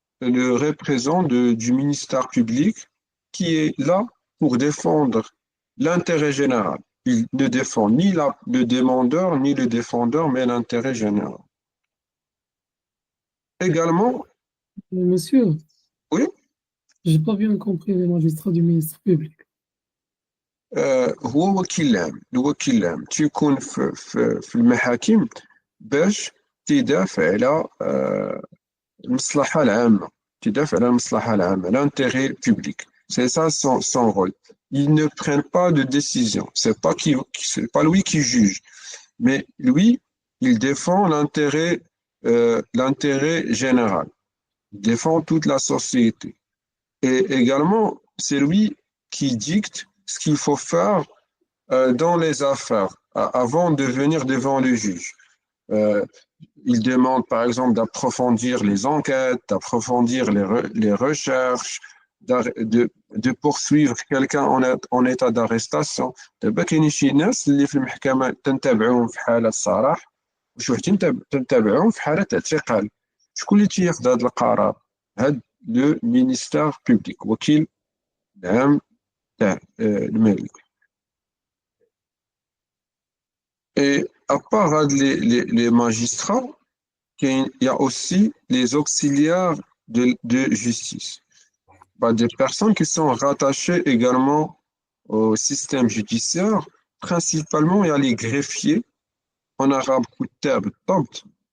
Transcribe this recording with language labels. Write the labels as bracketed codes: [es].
[fr] le représentant du ministère public qui est là pour défendre l'intérêt général. Il ne défend ni le demandeur ni le défendeur, mais l'intérêt général. Également, Monsieur, oui, j'ai pas bien compris les magistrats du ministère public. [ar] هو وكيل عام الوكيل العام تيكون في المحاكم باش تدافع على المصلحة العامة تدافع على المصلحة العامة [fr] l'intérêt public. C'est ça son rôle. Il ne prend pas de décision. C'est pas lui qui juge. Mais lui, il défend l'intérêt général. Il défend toute la société. Et également, c'est lui qui dicte ce qu'il faut faire dans les affaires avant de venir devant le juge. Euh, il demande par exemple d'approfondir les enquêtes, d'approfondir les recherches, de poursuivre quelqu'un en état d'arrestation. [ar] دابا كاينين شي ناس اللي في المحكمة تنتابعوهم في حالة صراح وشي وحدين تنتابعوهم في حالة اعتقال. شكون اللي تياخذ هذا القرار؟ هذا لو مينيستير بوبليك وكيل العام تاع الملك. [fr] Et à part les magistrats, il y a aussi les auxiliaires de justice. Des personnes qui sont rattachées également au système judiciaire. Principalement, il y a les greffiers, en arabe kuttab tabt.